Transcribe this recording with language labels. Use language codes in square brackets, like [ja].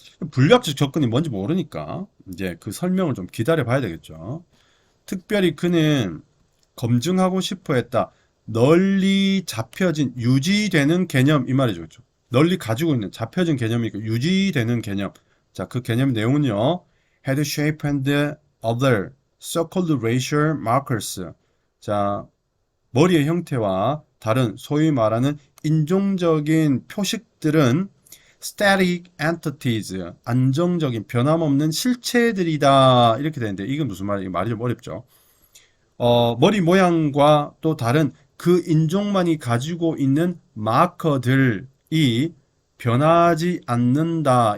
[ko] 분류학적 접근이 뭔지 모르니까 이제 그 설명을 좀 기다려 봐야 되겠죠. 특별히 그는 검증하고 싶어 했다. 널리 잡혀진 유지되는 개념 이 말이죠. 그렇죠? 널리 가지고 있는 잡혀진 개념이 있고 유지되는 개념. 자, 그 개념 내용은요. [en] head shape and other so-called racial markers. [ko] 자, 머리의 형태와 다른 소위 말하는 인종적인 표식들은 [en] static entities, [ko] 안정적인 변함없는 실체들이다. 이렇게 되는데 이건 무슨 말이에요? 말이 좀 어렵죠. 머리 모양과 또 다른 그 인종만이 가지고 있는 마커들이 변하지 않는다.